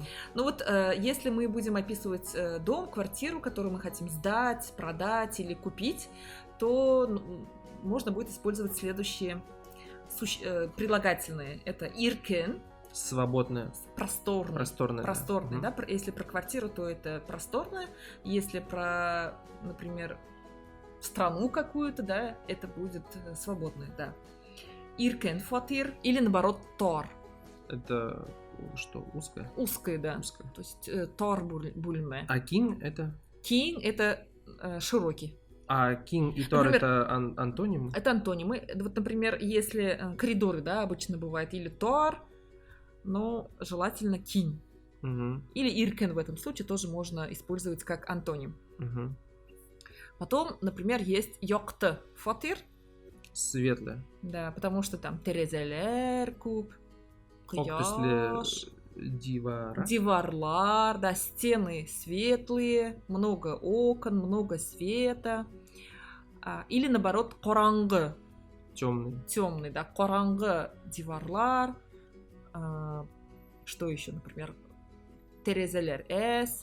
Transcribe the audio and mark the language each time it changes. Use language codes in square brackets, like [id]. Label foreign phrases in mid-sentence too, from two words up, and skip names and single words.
[ru] Ну вот, если мы будем описывать дом, квартиру, которую мы хотим сдать, продать или купить, то можно будет использовать следующие прилагательные. Это иркен, Свободная, просторный. просторная. Просторный, да. да? Если про квартиру, то это просторная. Если про, например, страну какую-то, да, это будет свободная, да. [tt] иркен фатир [ru] или наоборот тор. Это что, узкое? Узкое, да. Узкое. То есть [tt] тор бульме. [ru] А кинг это? Кинг это широкий. А кинг и тор Например, это антонимы? Это антонимы. Вот, например, если коридоры, да, обычно бывает или тор, но желательно кинг. Угу. Или иркен в этом случае тоже можно использовать как антоним. Угу. Потом, например, есть [tt] йокты фатир. [ru] Светлое. Да, потому что там [tt] терезелер куб, Кояш, дивара. диварлар, да, [ru] стены светлые, много окон, много света. Или наоборот, коранғы, Темный. темный, да, [tt] коранғы диварлар. [ru] Что еще, например, [tt] терезелер эс